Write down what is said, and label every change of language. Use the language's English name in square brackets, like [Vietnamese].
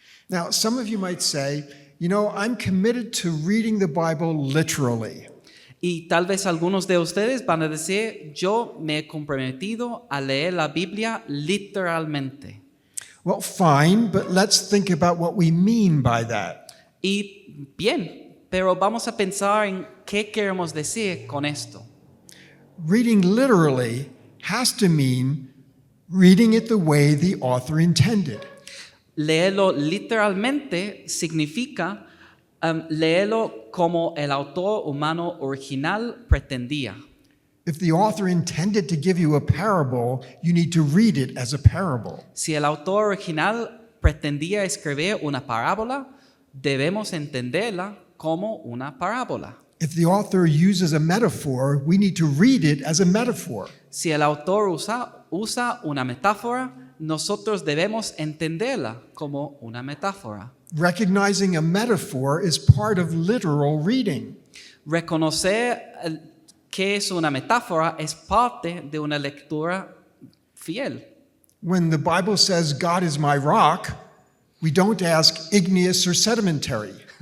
[English] Now, some of you might say, I'm committed to reading the Bible literally. [Spanish] Y tal vez algunos de ustedes van a decir, yo me he comprometido a leer la Biblia literalmente. [English] Well, fine, but let's think about what we mean by that. [Spanish] Y bien, pero vamos a pensar en qué queremos decir con esto. [English] Reading literally has to mean reading it the way the author intended. [Spanish] Leerlo literalmente significa leerlo como el autor humano original pretendía. [English] If the author intended to give you a parable, you need to read it as a parable. [Spanish] Si el autor original pretendía escribir una parábola, debemos entenderla como una parábola. [English] If the author uses a metaphor, we need to read it as a metaphor. [Spanish] Si el autor usa una metáfora, nosotros debemos entenderla como una metáfora. [English] Recognizing a metaphor is part of literal reading. [Spanish] Reconocer que es una metáfora es parte de una lectura fiel. [English] When the Bible says God is my rock, we don't ask igneous or sedimentary.